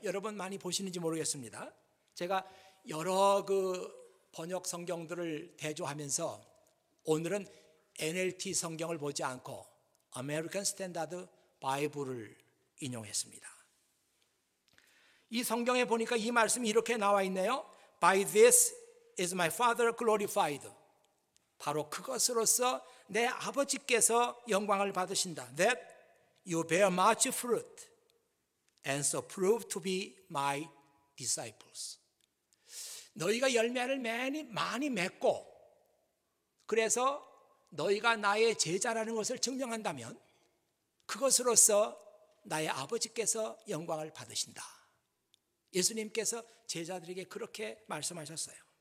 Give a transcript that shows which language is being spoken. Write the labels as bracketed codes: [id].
[ko] 여러분 많이 보시는지 모르겠습니다. 제가 여러 그 번역 성경들을 대조하면서 오늘은 NLT 성경을 보지 않고 아메리칸 스탠다드 바이블을 인용했습니다. 이 성경에 보니까 이 말씀이 이렇게 나와 있네요. [en] By this is my Father glorified. [ko] 바로 그것으로서 내 아버지께서 영광을 받으신다. [en] That you bear much fruit and so prove to be my disciples. [ko] 너희가 열매를 많이 맺고 그래서 너희가 나의 제자라는 것을 증명한다면 그것으로서 나의 아버지께서 영광을 받으신다. 예수님께서 제자들에게 그렇게 말씀하셨어요.